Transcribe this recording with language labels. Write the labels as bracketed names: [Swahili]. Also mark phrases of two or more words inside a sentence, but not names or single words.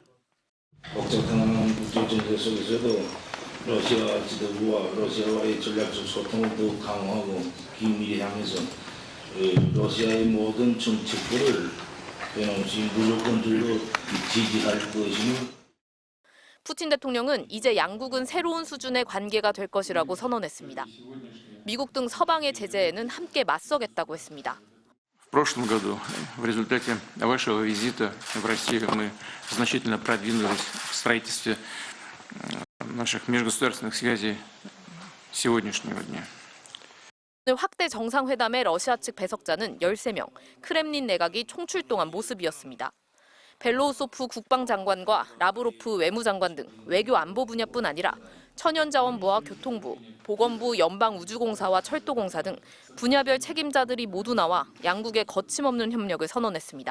[Korean] 복잡한 국제전제 속에서도 러시아 지도부와 러시아와의 전략적 소통을 더욱 강화하고 긴밀히 하면서 러시아의 모든 정책들을 변함없이 무조건적으로 지지할 것이며 푸틴 대통령은 이제 양국은 새로운 수준의 관계가 될 것이라고 선언했습니다. 미국 등 서방의 제재에는 함께 맞서겠다고 했습니다. [Russian] В прошлом году в результате вашего визита в Россию мы значительно продвинулись в строительстве наших межгосударственных связей сегодняшнего дня. [Korean] 오늘 확대 정상회담의 러시아 측 배석자는 13명, 크렘린 내각이 총출동한 모습이었습니다. 벨로우소프 국방장관과 라브로프 외무장관 등 외교 안보 분야뿐 아니라 천연자원부와 교통부, 보건부, 연방우주공사와 철도공사 등 분야별 책임자들이 모두 나와 양국의 거침없는 협력을 선언했습니다.